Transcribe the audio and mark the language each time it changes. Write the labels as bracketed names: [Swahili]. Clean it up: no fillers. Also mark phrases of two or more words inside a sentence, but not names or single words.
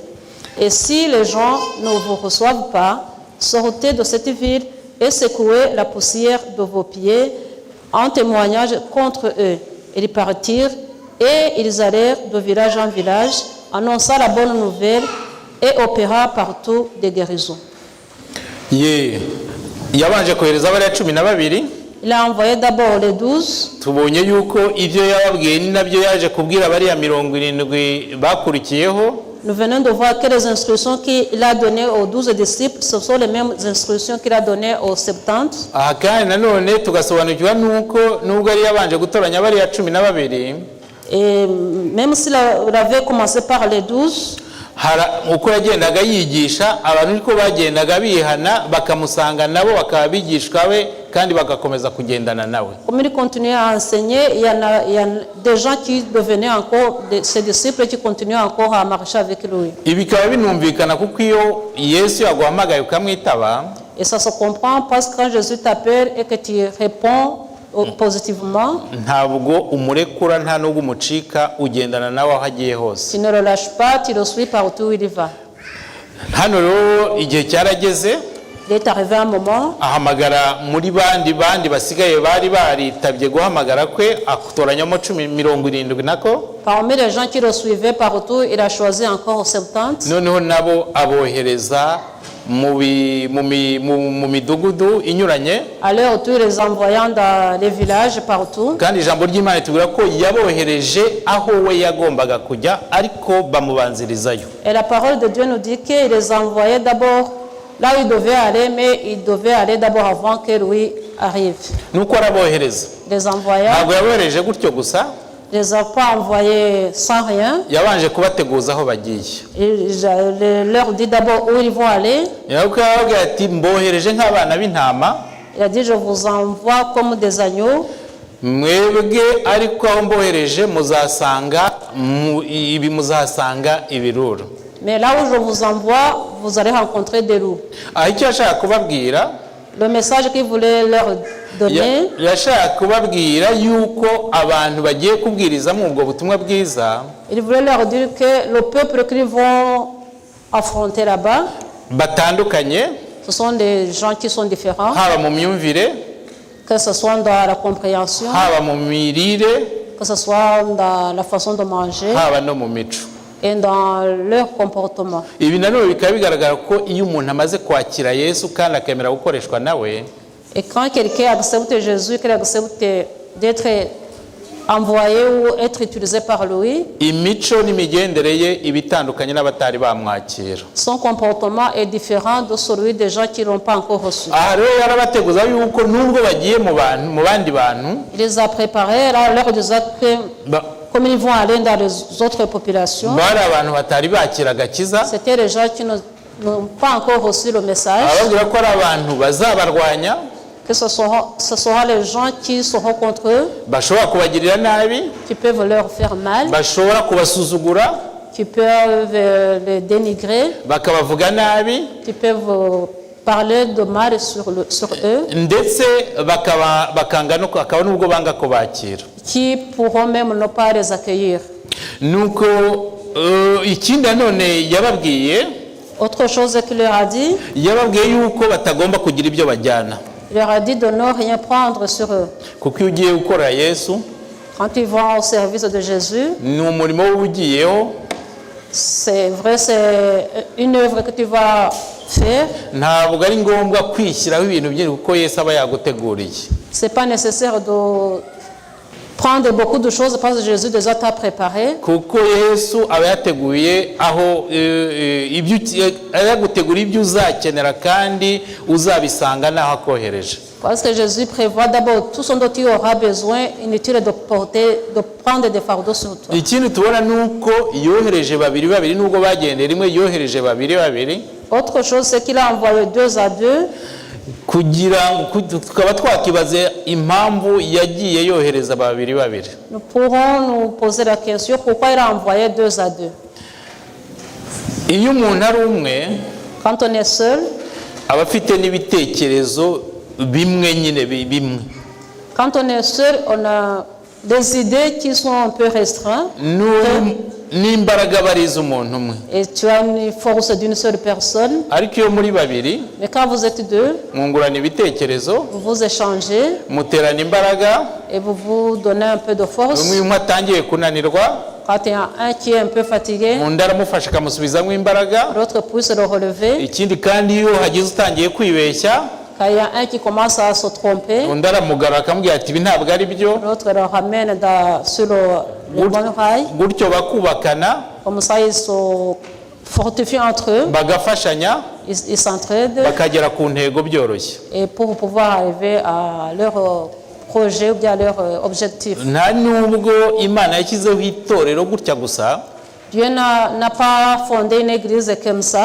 [French] Et si les gens ne vous reçoivent pas, sortez de cette ville et secouez la poussière de vos pieds en témoignage contre eux. Ils partirent et ils allèrent de village en village, annonçant la bonne nouvelle et opéra partout des guérisons. [Kinyarwanda] Yabanje kohereza abari 12. [French] Il a envoyé d'abord les 12. [Kinyarwanda] Tubonye yuko ivyo yababwiye ni nabyo yaje kubwira abari ya 70 bakurikiyeho. [French] Nous venons de voir que les instructions qu'il a données aux 12 disciples, ce sont les mêmes instructions qu'il a données aux 70. [Kinyarwanda] Kandi nanone tugasobanukirwa nuko nubwo ari yabanje gutoranya abari ya 12. [French] Et même s'il avait commencé par les 12, [Kinyarwanda] uko yagendaga yigisha abantu niko bagendaga bihana bakamusanga nabo bakabigishwa we kandi bagakomeza kugendana nawe. [French] Comme il continuait à enseigner, il y a des gens qui devenaient encore ses disciples qui continuaient encore à marcher avec lui. [Kinyarwanda] Ibikaba binumvikana kuko iyo Yesu yaguhamagaye ukamwitaba, [French] et ça se comprend parce que quand Jésus t'appelle et que tu réponds positivement, [Kinyarwanda] ntabwo umurekura nta nubwo umucika ugendana nawe aho agiye hose. [French] Tu ne le lâches pas, tu le suis partout où il va. [Kinyarwanda] Hano rero igihe cyarageze, [French] il est arrivé un moment, [Kinyarwanda] ahamagara muri bandi basigaye bari baritabye guhamagara kwe akutoranyamo 70 nako. [French] Parmi les gens qui le suivaient partout, il a choisi encore 70. [Kinyarwanda] Noneho nabo abohereza mu midugudu inyuranye. [French] Alors tous les envoyant dans les villages partout. [Kinyarwanda] Kandi ijambo ry'Imana tubwira ko yabohereje aho we yagombaga kujya ariko bamubanzirizayo. [French] Et la parole de Dieu nous dit qu'il les envoyait d'abord là où il devait aller, mais il devait aller d'abord avant que lui arrive. [Kinyarwanda] Nuko arabohereza. [French] Les envoya. [Kinyarwanda] Ntabwo yabohereje gutyo gusa. [French] Il les a pas envoyés sans rien. [Kinyarwanda] Yabanje kubateguza aho bagiye. [French] Il leur dit d'abord où ils vont aller. [Kinyarwanda] Yababwira ati mbohereje nk'abana b'intama. [French] Il a dit je vous envoie comme des agneaux. [Kinyarwanda] Mwebwe ariko aho mbohereje muzasanga ibirura. [French] Mais là où je vous envoie, vous allez rencontrer des loups. [Kinyarwanda] Icyo ashaka kubabwira, [French] le message qu'il voulait leur donner, [Kinyarwanda] yashaka kubabwira yuko abantu bagiye kubwiriza mu ubwo butumwa bwiza, [French] il voulait leur dire que le peuple qu'ils vont affronter là-bas, [Kinyarwanda] batandukanye, [French] ce sont des gens qui sont différents, [Kinyarwanda] haba mu myumvire, [French] que ce soit dans la compréhension, [Kinyarwanda] haba mu mirire, [French] que ce soit dans la façon de manger, [Kinyarwanda] haba no mu mico, [French] et dans leur comportement. [Kinyarwanda] Ibi nanone bikaba bigaragara ko iyo umuntu amaze kwakira Yesu kandi akemera gukoreshwa nawe, [French] et quand quelqu'un accepte Jésus, qu'il accepte d'être envoyé ou être utilisé par lui, [Kinyarwanda] imico n'imigendere ye ibitandukanye n'abatari bamwakira. [French] Son comportement est différent de celui des gens qui n'ont pas encore reçu. [Kinyarwanda] Rero yarabateguza yuko nubwo bagiye mu bandi bantu, [French] il les a préparés, là leur disait que comme ils vont aller dans les autres populations, c'était les gens qui n'ont pas encore reçu le message, que ce sera les gens qui seront contre eux, qui peuvent leur faire mal, qui peuvent les dénigrer, qui peuvent parler de mal sur eux, qui pourront même ne pas les accueillir. Autre chose qu'il leur a dit, [Kinyarwanda] yababwiye yuko batagomba kugira ibyo bajyana, [French] il leur a dit de ne rien prendre sur eux. [Kinyarwanda] kuko iyo ugiye gukorera Yesu [French] Quand ils vont au service de Jésus, [Kinyarwanda] ni umurimo w'ugiyeho, [French] c'est vrai, c'est une œuvre que tu vas faire. [Kinyarwanda] ntabwo ari ngombwa kwishyiraho ibintu byinshi kuko Yesu aba yaguteguriye. [French] C'est pas nécessaire de prendre beaucoup de choses parce que Jésus déjà t'a préparé. [Kinyarwanda] Kuko Yesu aba yateguye aho yagutegura ibyo uzakenera kandi uzabisanga naho akohereje. [French] Parce que Jésus prévoit d'abord tout ce dont tu auras besoin, inutile de prendre des fardeaux sur toi. [Kinyarwanda] Ikindi tubona nuko yohereje babiri nubwo bagendera rimwe, yohereje babiri. [French] Autre chose, c'est qu'il a envoyé 2 à 2. [Kinyarwanda] Kugira tukaba twakibaza impamvu yagiye yohereza babiri. [French] Nous pourrons nous poser la question pourquoi il a envoyé 2 à 2. [Kinyarwanda] Iyo umuntu ari umwe, [French] Quand on est seul, [Kinyarwanda] aba afite n'ibitekerezo bimwe nyine bimwe. [French] quand on est seul, on a des idées qui sont un peu restreintes. [Kinyarwanda] N'imbaraga bariza umuntu umwe. [French] Et tu as une force d'une seule personne. [Kinyarwanda] Ariko iyo muri babiri, [French] Mais quand vous êtes 2, [Kinyarwanda] mwungurana ibitekerezo, [French] vous vous échangez [Kinyarwanda] muterana imbaraga, [French] et vous vous donnez un peu de force. [Kinyarwanda] umwe atangiye kunanirwa, [French] Quand il y a un qui est un peu fatigué, [Kinyarwanda] undi aramufasha akamusubizamo imbaraga. [French] l'autre puisse le relever. [Kinyarwanda] Ikindi kandi iyo hagize utangiye kwibeshya, [French] Quand il y a un qui commence à se tromper, [Kinyarwanda] undi aramugarura akamubwira ati ibi ntabwo ari byo, [French] l'autre le ramène sur le bon rail. [Kinyarwanda] gutyo bakubakana, [French] Comme ça, ils se fortifient entre eux, [Kinyarwanda] bagafashanya, [French] ils s'entraident [Kinyarwanda] bakagera ku ntego byoroshye. [French] et pour pouvoir arriver à leur projet ou bien à leur objectif. [Kinyarwanda] Nta nubwo Imana yashyizeho itorero gutya gusa, [French] Dieu n'a pas fondé une église comme ça.